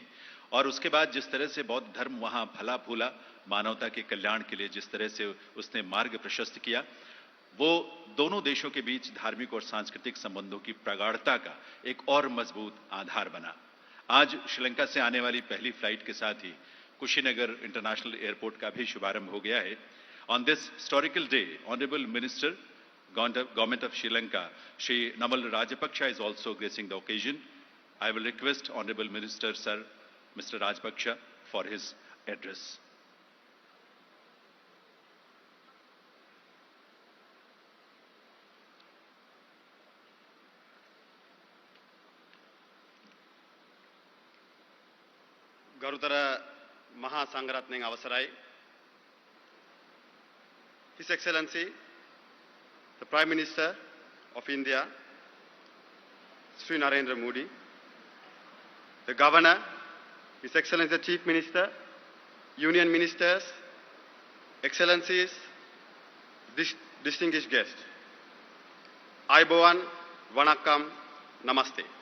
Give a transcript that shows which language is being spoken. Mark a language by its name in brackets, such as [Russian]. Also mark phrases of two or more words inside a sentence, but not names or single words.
[Hindi] और उसके बाद जिस तरह से बौद्ध धर्म वहां फला फूला, मानवता के कल्याण के लिए जिस तरह से उसने मार्ग प्रशस्त किया, वो दोनों देशों के बीच धार्मिक और सांस्कृतिक संबंधों की प्रगाढ़ता का एक और मजबूत आधार बना। आज श्रीलंका से आने वाली पहली फ्लाइट के साथ ही कुशीनगर इंटरनेशनल एयरपोर्ट का भी शुभारंभ हो गया है। [English] On this historical day, honourable minister Government of Sri Lanka, Shri Namal Rajapaksa is also gracing the occasion. I will request Honorable Minister Sir, Mr. Rajapaksa for his address. [Sinhala] ගරුතර මහා සංඝරත්නයන් අවසරයි. [English] His Excellency the Prime Minister of India, Sri Narendra Modi, the Governor, His Excellency the Chief Minister, Union Ministers, Excellencies, distinguished guests, Aibowan, Vanakkam, Namaste.